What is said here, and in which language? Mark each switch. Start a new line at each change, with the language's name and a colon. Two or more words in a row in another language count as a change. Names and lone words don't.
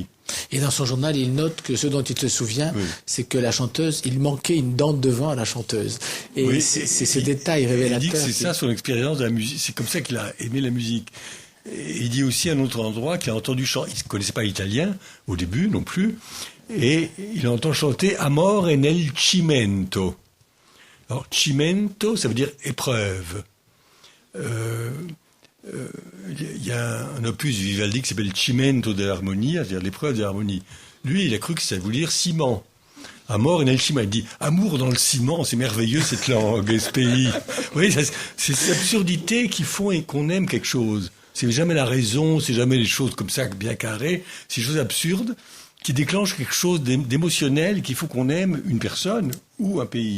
French: Et dans son journal, il note que ce dont il se souvient, c'est que la chanteuse, il manquait une dent de devant à la chanteuse. Et c'est ce détail révélateur. Il dit que c'est ça son expérience de la musique. C'est comme ça qu'il a aimé la musique. Et il dit aussi à un autre endroit qu'il a entendu chanter. Il ne connaissait pas l'italien au début non plus. Et il entend chanter Amore nel cimento. Alors, cimento, ça veut dire épreuve. Il y a un opus Vivaldi qui s'appelle Cimento dell'armonia, c'est-à-dire l'épreuve de l'harmonie. Lui, il a cru que ça voulait dire ciment. Amor nel ciment. Il dit amour dans le ciment, c'est merveilleux cette langue, ce pays. Vous voyez, c'est cette absurdité qui font et qu'on aime quelque chose. C'est jamais la raison, c'est jamais les choses comme ça bien carrées, c'est des choses absurdes qui déclenchent quelque chose d'émotionnel, qu'il faut qu'on aime une personne ou un pays.